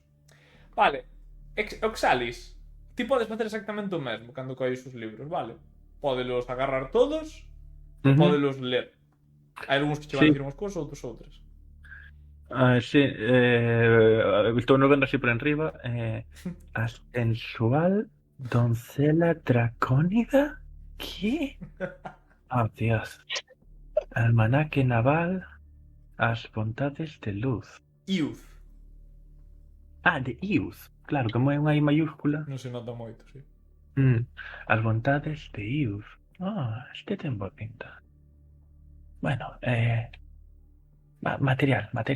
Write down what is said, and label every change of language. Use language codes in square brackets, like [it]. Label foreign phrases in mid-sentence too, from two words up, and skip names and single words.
[gl] Vale, Oxalis, ti podes facer exactamente o mesmo cando colles os libros, vale? Pódelos agarrar todos, pódelos ler. Hai algúns que che van dicir unhas cousas, outros outras. Sí, estou no vendo así por enriba. A sensual doncella dracónida. [es] ¿Qué? Oh, Dios. [gl] Almanaque naval. As bondades de luz. Youth. De youth. Claro, como é unha I mayúscula. Non se nota moito, sí. As bondades de youth. Este ten boa pinta. Bueno, material.